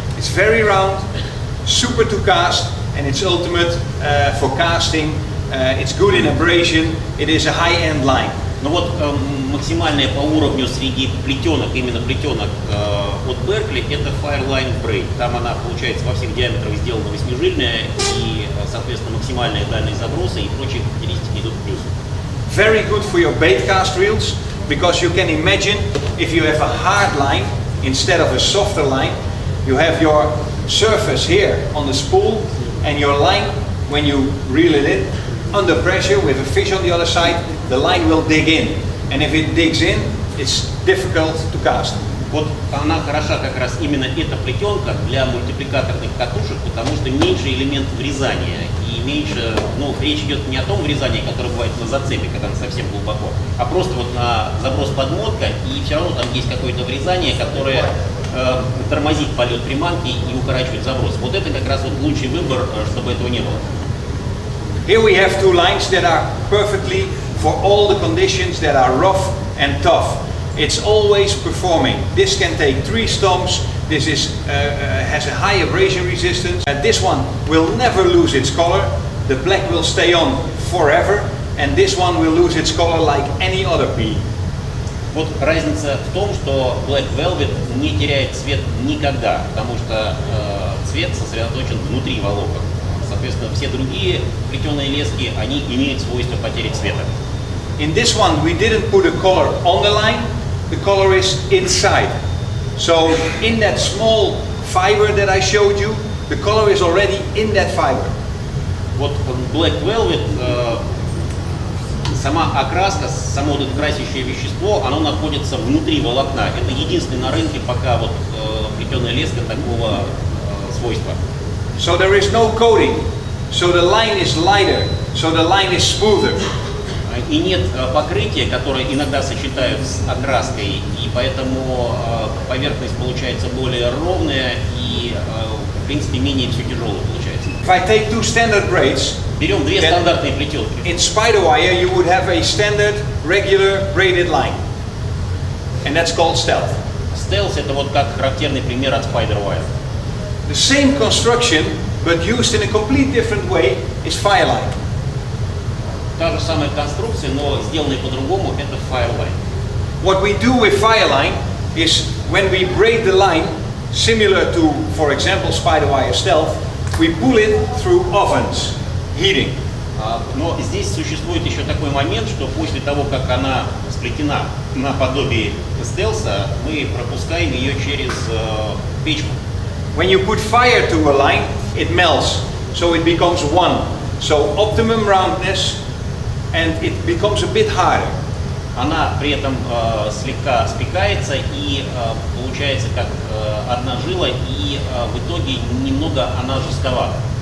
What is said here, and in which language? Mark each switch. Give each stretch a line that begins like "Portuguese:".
English: It's very round, super to cast, and it's ultimate for casting. It's good in abrasion. It is a high-end line.
Russian: Ну вот максимальная по уровню среди плетенок, именно плетенок от Berkley, это Fireline Braid. Там она получается во всех диаметрах сделана восьмижильная, и, соответственно, максимальная дальность заброса и прочие характеристики идут в плюс.
English: Very good for your bait cast reels, because you can imagine if you have a hard line instead of a softer line, you have your surface here on the spool, and your line, when you reel it in, under pressure with a fish on the other side, the line will dig in, and if it digs in, it's difficult to cast.
Russian: Вот она хороша как раз именно эта плетенка для мультипликаторных катушек, потому что меньше элемент врезания и меньше, ну, речь идет не о том врезании, которое бывает на зацепе, когда он совсем глубоко, а просто вот на заброс подмотка, и все равно там есть какое-то врезание, которое тормозит полет приманки и укорачивает заброс. Вот это как раз вот лучший выбор, чтобы этого не было.
English: Here we have two lines that are perfectly for all the conditions that are rough and tough. It's always performing. This can take 3 stomps. This has a high abrasion resistance. This one will never lose its color. The black will stay on forever, and this one will lose its color like any other pea.
Russian: Вот разница в том, что Black Velvet не теряет цвет никогда, потому что цвет сосредоточен внутри волокон. Соответственно, все другие плетеные лески, они имеют свойство потери цвета.
English: In this one, we didn't put a color on the line. The color is inside. So in that small fiber that I showed you, the color is already in that fiber.
Russian: Вот Black Velvet, сама окраска, само вот это красящее вещество, оно находится внутри волокна. Это единственный на рынке пока вот плетеная леска такого свойства.
English: So there is no coating. So the line is lighter. So the line is smoother.
Russian: И нет покрытия, которое иногда сочетают с окраской, и поэтому поверхность получается более ровная и, в принципе, менее все тяжелое получается.
English: If I take 2 standard braids,
Russian: берем две стандартные плетенки.
English: in spider wire you would have a standard regular braided line. And that's called stealth.
Russian: Stealth — это вот как характерный пример от Spider Wire.
English: The same construction, but used in a completely different way, is fireline.
Russian: Та же самая конструкция, но сделанная по-другому, это Fireline.
English: What we do with fireline is when we braid the line, similar to, for example, spider wire stealth, we pull it through ovens, heating.
Russian: Но здесь существует еще такой момент, что после того, как она сплетена наподобие стелса, мы пропускаем ее через печку.
English: When you put fire to a line, it melts, so it becomes one. So optimum roundness, and it becomes a bit harder.
Russian: Она при этом слегка спекается и получается как одна жила, и в итоге немного она жестковата.